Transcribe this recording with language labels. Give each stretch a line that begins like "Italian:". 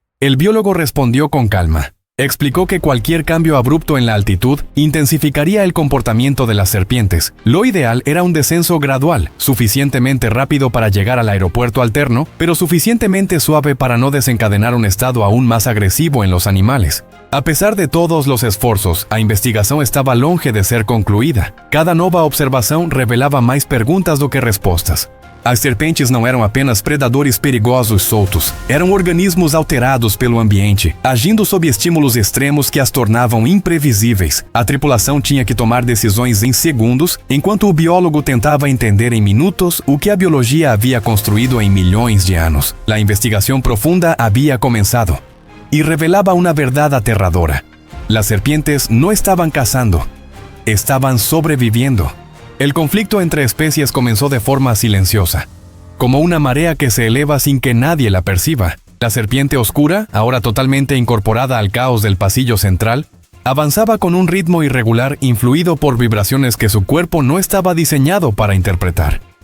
Spanish: El biólogo respondió con calma. Explicó que cualquier cambio abrupto en la altitud intensificaría el comportamiento de las serpientes. Lo ideal era un descenso gradual, suficientemente rápido para llegar al aeropuerto alterno, pero suficientemente suave para no desencadenar un estado aún más agresivo en los animales. A pesar de todos los
Portuguese: esforços, a investigação estava longe de ser concluída. Cada nova observação revelava mais perguntas do que respostas. As serpentes não eram apenas predadores perigosos soltos, eram organismos alterados pelo ambiente, agindo sob estímulos extremos que as tornavam imprevisíveis. A tripulação tinha que tomar decisões em segundos, enquanto o biólogo tentava entender em minutos o que a biologia havia construído em milhões de anos. A investigação profunda havia começado
Spanish: y revelaba una verdad aterradora. Las serpientes no estaban cazando, estaban sobreviviendo. El conflicto entre especies comenzó de forma silenciosa, como una marea que se eleva sin que nadie la perciba. La serpiente oscura, ahora totalmente incorporada al caos del pasillo central, avanzaba con un ritmo irregular influido por vibraciones que su cuerpo no estaba diseñado para interpretar.